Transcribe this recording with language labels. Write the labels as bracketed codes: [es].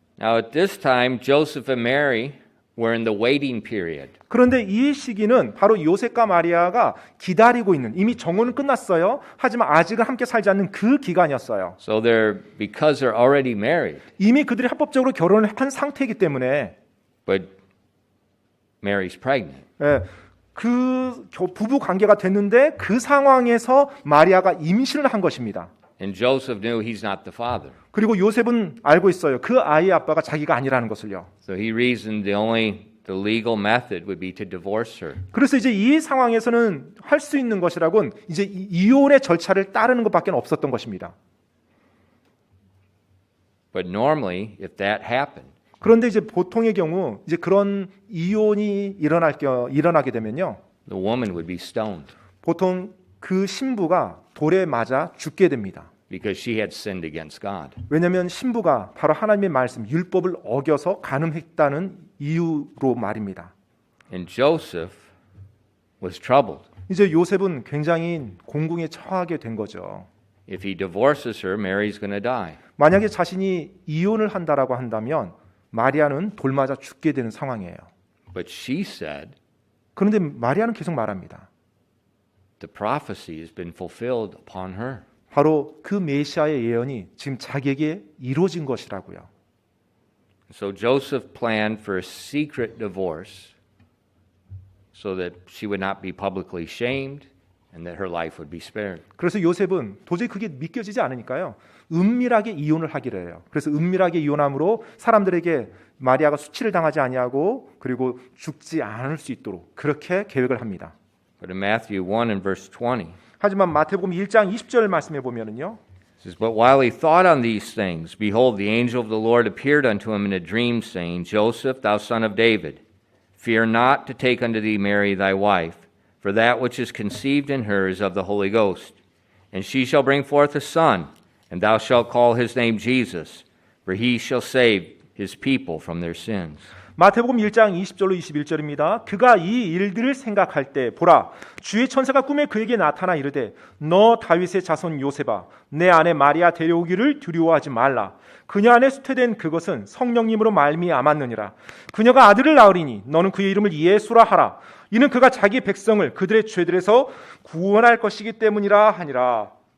[en] Now at this time, Joseph and Mary were in the waiting period. [ko] 그런데 이 시기는 바로 요셉과 마리아가 기다리고 있는, 이미 정혼은 끝났어요. 하지만 아직은 함께 살지 않는 그 기간이었어요. [en] So because they're already married, [ko] 이미 그들이 합법적으로 결혼을 한 상태이기 때문에 [en] but Mary's pregnant. [ko] 그 부부 관계가 됐는데 그 상황에서 마리아가 임신을 한 것입니다. [en] And Joseph knew he's not the father. [ko] 그리고 요셉은 알고 있어요. 그 아이의 아빠가 자기가 아니라는 것을요. [en] So he reasoned the legal method would be to divorce her. [ko] 그래서 이제 이 상황에서는 할 수 있는 것이라곤 이제 이혼의 절차를 따르는 것밖에 없었던 것입니다. [en] But normally, if that happened, [ko] 그런데 이제 보통의 경우 이제 그런 이혼이 일어나게 되면요, [en] the woman would be stoned [ko] 보통 그 신부가 돌에 맞아 죽게 됩니다. [en] because she had sinned against God. [ko] 왜냐하면 신부가 바로 하나님의 말씀, 율법을 어겨서 간음했다는 이유로 말입니다. [en] And Joseph was troubled. [ko] 이제 요셉은 굉장히 공궁에 처하게 된 거죠. [en] If he divorces her, Mary's going to die. [ko] 만약에 자신이 이혼을 한다라고 한다면 마리아는 돌맞아 죽게 되는 상황이에요. [en] But she said, [ko] 그런데 마리아는 계속 말합니다. [en] the prophecy has been fulfilled upon her. [ko] 바로 그 메시아의 예언이 지금 자기에게 이루어진 것이라고요. [en] So Joseph planned for a secret divorce so that she would not be publicly shamed and that her life would be spared. [ko] 그래서 요셉은 도저히 그게 믿겨지지 않으니까요, 은밀하게 이혼을 하기로 해요. 그래서 은밀하게 이혼함으로 사람들에게 마리아가 수치를 당하지 아니하고 그리고 죽지 않을 수 있도록 그렇게 계획을 합니다. [en] But in Matthew 1 and verse 20, [ko] 하지만 마태복음 1장 20절 말씀에 보면은요, [en] it says, But while he thought on these things, behold, the angel of the Lord appeared unto him in a dream, saying, Joseph, thou son of David, fear not to take unto thee Mary thy wife, for that which is conceived in her is of the Holy Ghost. And she shall bring forth a son, and thou shalt call his name Jesus, for he shall save his people from their sins. [ko] 마태복음 1장 20절로 21절입니다. 그가 이 일들을 생각할 때 보라, 주의 천사가 꿈에 그에게 나타나 이르되 너 다윗의 자손 요셉아, 내 아내 마리아 데려오기를 두려워하지 말라. 그녀 안에 수태된 그것은 성령님으로 말미암았느니라. 그녀가 아들을 낳으리니 너는 그의 이름을 예수라 하라. 이는 그가 자기 백성을 그들의 죄들에서 구원할 것이기 때문이라 하니라.